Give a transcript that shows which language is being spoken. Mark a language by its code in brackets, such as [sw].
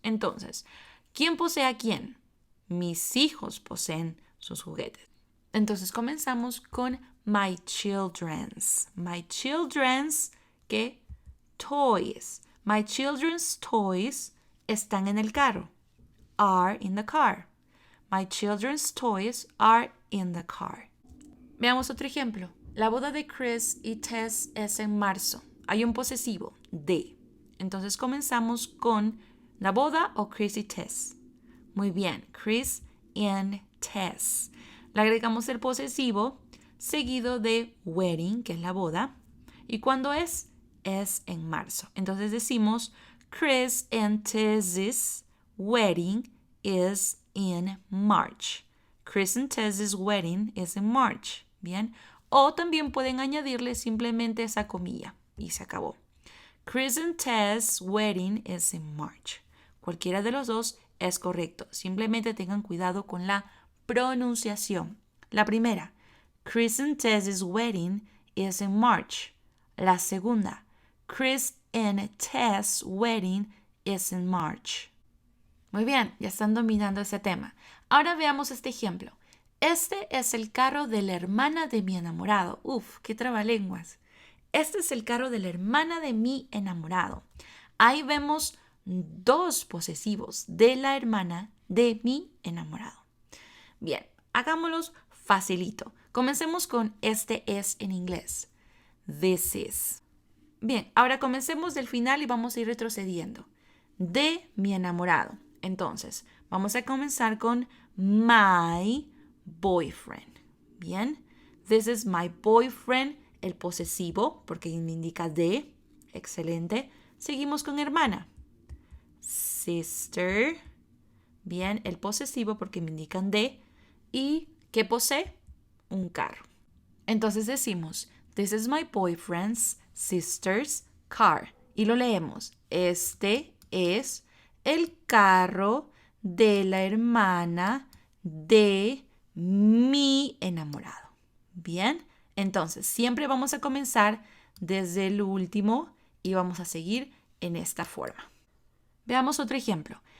[es] Entonces, ¿quién posee a quién? Mis hijos poseen sus juguetes. Entonces comenzamos con [en] my children's. My children's, [es] ¿qué? [en] Toys. My children's toys [es] están en el carro. [en] Are in the car. My children's toys are in the car. [es] Veamos otro ejemplo. La boda de Chris y Tess es en marzo. Hay un posesivo de. Entonces comenzamos con la boda o Chris y Tess. Muy bien, Chris and Tess. Le agregamos el posesivo seguido de wedding, que es la boda. ¿Y cuándo es? Es en marzo. Entonces decimos [en] Chris and Tess's wedding is in March. Chris and Tess's wedding is in March. [es] Bien. O también pueden añadirle simplemente esa comilla y se acabó. [en] Chris and Tess's wedding is in March. [es] Cualquiera de los dos es correcto. Simplemente tengan cuidado con la pronunciación. La primera, [en] Chris and Tess's wedding is in March. [es] La segunda, [en] Chris and Tess's wedding is in March. [es] Muy bien, ya están dominando ese tema. Ahora veamos este ejemplo. Este es el carro de la hermana de mi enamorado. Uf, qué trabalenguas. Este es el carro de la hermana de mi enamorado. Ahí vemos dos posesivos de la hermana de mi enamorado. Bien, hagámoslos facilito. Comencemos con este es en inglés. [en] This is. [es] Bien, ahora comencemos del final y vamos a ir retrocediendo. De mi enamorado. Entonces, vamos a comenzar con [en] my boyfriend. [es] Bien, [en] this is my boyfriend, [es] el posesivo, porque me indica de. excelente. Seguimos con hermana. [en] Sister. [es] Bien, el posesivo porque me indican de. ¿Y qué posee? Un carro. Entonces decimos, [en] this is my boyfriend's sister's car. [es] Y lo leemos. Este es el carro de la hermana de mi enamorado. Bien, entonces siempre vamos a comenzar desde el último y vamos a seguir en esta forma. Veamos otro ejemplo.